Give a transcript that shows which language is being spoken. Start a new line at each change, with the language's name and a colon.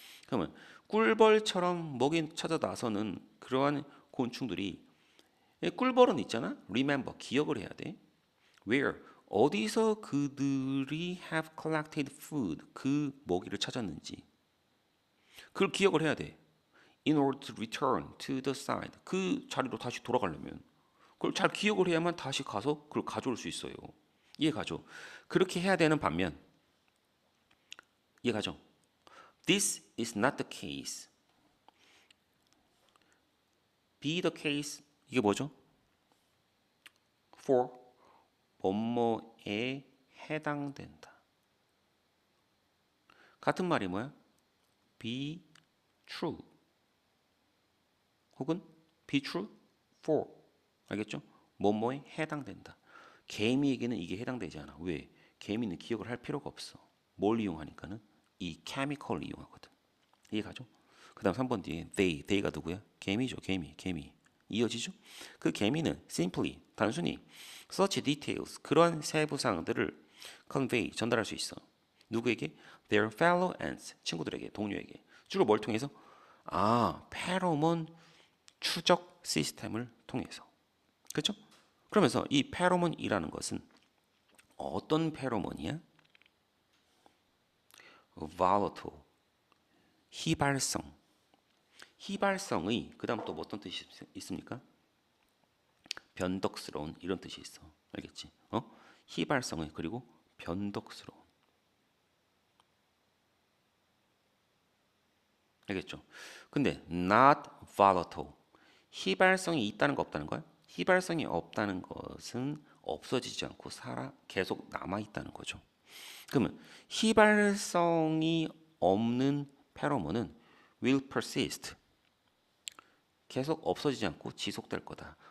Korean: 그러면 꿀벌처럼 먹이 찾아 나서는 그러한 곤충들이 꿀벌은 있잖아.
English: remember
Korean: 기억을 해야 돼.
English: where
Korean: 어디서 그들이
English: have collected food
Korean: 그 먹이를 찾았는지 그걸 기억을 해야 돼.
English: in order to return to the site.
Korean: 그 자리로 다시 돌아가려면 그걸 잘 기억을 해야만 다시 가서 그걸 가져올 수 있어요. 이해가죠? 그렇게 해야 되는 반면 이해가죠?
English: This is not the case. be the case
Korean: 이게 뭐죠? for 뭐뭐에 해당된다. 같은 말이 뭐야?
English: be true
Korean: 혹은
English: be true for
Korean: 알겠죠? 뭐뭐에 해당된다. 개미에게는 이게 해당되지 않아. 왜? 개미는 기억을 할 필요가 없어. 뭘 이용하니까는 이 chemical을 이용하거든. 이해가죠? 그 다음 3번 뒤에 they가 누구야? 개미죠. 개미. 이어지죠? 그 개미는
English: simply,
Korean: 단순히
English: such details,
Korean: 그러한 세부사항들을
English: convey,
Korean: 전달할 수 있어. 누구에게?
English: Their fellow ants,
Korean: 친구들에게, 동료에게. 주로 뭘 통해서? 페로몬 추적 시스템을 통해서. 그렇죠? 그러면서 이 페로몬이라는 것은 어떤 페로몬이야? volatile, 희발성. 희발성의 그 다음 또 어떤 뜻이 있습니까? 변덕스러운 이런 뜻이 있어. 알겠지? 희발성의 그리고 변덕스러운. 알겠죠? 근데
English: not volatile.
Korean: 희발성이 있다는 거 없다는 거야? 희발성이 없다는 것은 없어지지 않고 계속 남아 있다는 거죠. 그러면 희발성이 없는 페로몬은
English: will persist.
Korean: 계속 없어지지 않고 지속될 거다.